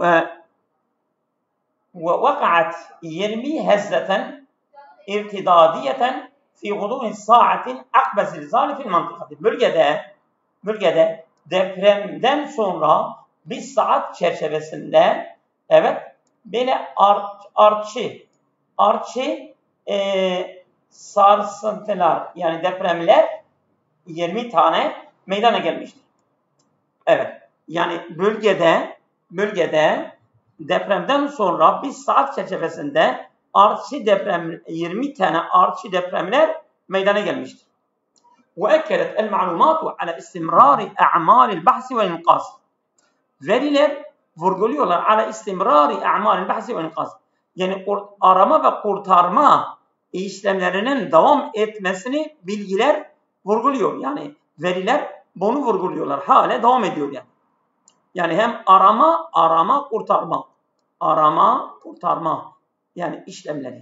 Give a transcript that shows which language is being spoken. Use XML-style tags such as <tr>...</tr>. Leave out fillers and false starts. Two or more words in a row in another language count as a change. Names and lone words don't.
<ar>ووقعت يرمي هزة ارتدادية في غضون ساعة عقب زلزال في المنطقة.</ar> <tr>Bölgede depremden sonra bir saat çerçevesinde evet böyle artçı sarsıntılar yani depremler 20 tane meydana gelmiştir. Evet. Yani bölgede depremden sonra bir saat çerçevesinde 20 tane artçı depremler meydana gelmiştir.</tr> <ar>وأكدت المعلومات على استمرار أعمال البحث والإنقاذ.</ar> <tr>Veriler vurguluyorlar</tr> <ar>على استمرار أعمال البحث والإنقاذ.</ar> <tr>Yani arama ve kurtarma işlemlerinin devam etmesini bilgiler vurguluyor. Yani veriler bunu vurguluyorlar. Hala devam ediyor yani. Yani hem arama kurtarma yani işlemleri.</tr>